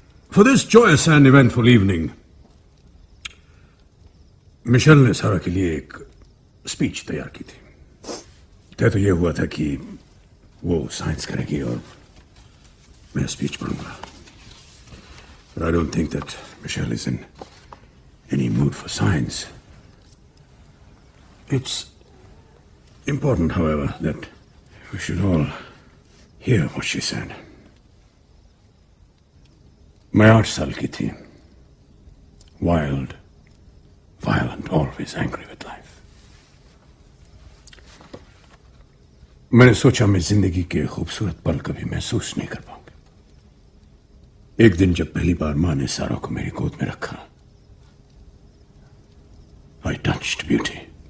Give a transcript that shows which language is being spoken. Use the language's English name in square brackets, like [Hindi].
[English] For this joyous and eventful evening, [Hindi] Michel ने सारा के लिए एक स्पीच तैयार की थी. तय तो ये हुआ था कि वो साइंस करेगी और मैं स्पीच पढ़ूंगा. [English] But I don't think that Michelle is in any mood for science. It's important, however, that we should all hear what she said. [Hindi] मैं 8 साल की थी. [English] Wild, violent, always angry with life. [Hindi] मैंने सोचा मैं जिंदगी के खूबसूरत पल कभी महसूस नहीं कर पाऊंगा. एक दिन जब पहली बार मां ने सारा को मेरी गोद में रखा, [English] I touched beauty.